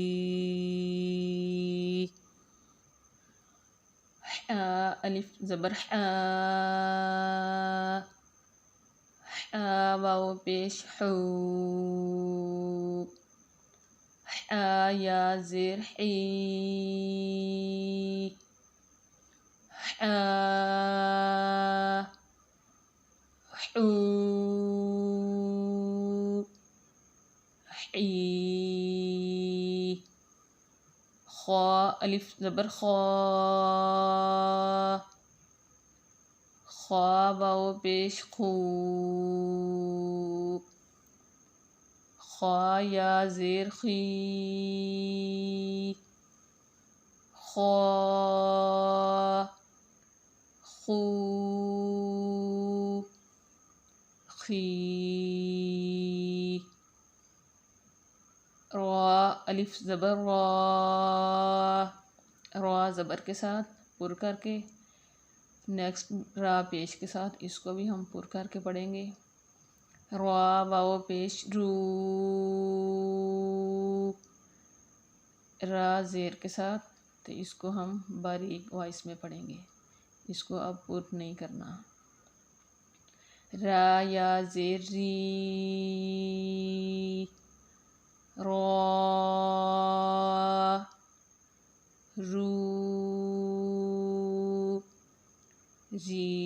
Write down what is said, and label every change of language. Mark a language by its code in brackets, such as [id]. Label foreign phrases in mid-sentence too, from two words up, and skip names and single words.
[ur] حا الف زبر حا، حا واو پیش حو، حا یا زیر حی، حا حو حی۔ خا الف زبر خا، خا واو پیش خو، خا یا زیر خی، خا خو خی۔ را الف زبر را، را زبر کے ساتھ پر کر کے، نیکسٹ را پیش کے ساتھ اس کو بھی ہم پر کر کے پڑھیں گے۔ را واو پیش رو، را زیر کے ساتھ، تو اس کو ہم باریک وائس میں پڑھیں گے، اس کو اب پر نہیں کرنا۔ را یا زیر ری، را رو ری۔